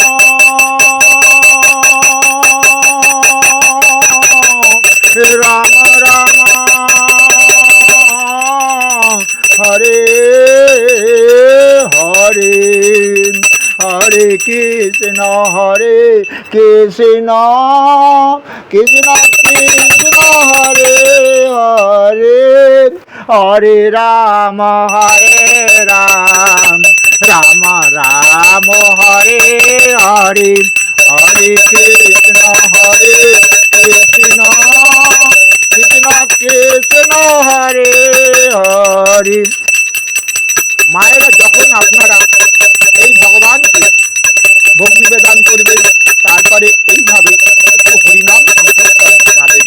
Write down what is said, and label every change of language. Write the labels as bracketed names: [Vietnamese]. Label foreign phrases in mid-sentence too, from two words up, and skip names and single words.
[Sanskrit] রাম রাম হরে হরে হরে কৃষ্ণ কৃষ্ণ কৃষ্ণ হরে হরে হরে রাম রাম রাম হরে হরে হরে কৃষ্ণ কৃষ্ণ কৃষ্ণ কৃষ্ণ হরে হরে। [Bangla] মায়েরা যখন আপনারা এই ভগবানকে ভোগ নিবেদন করবেন তারপরে এইভাবে একটু হরিনাম সংকীর্তন শোনাবেন।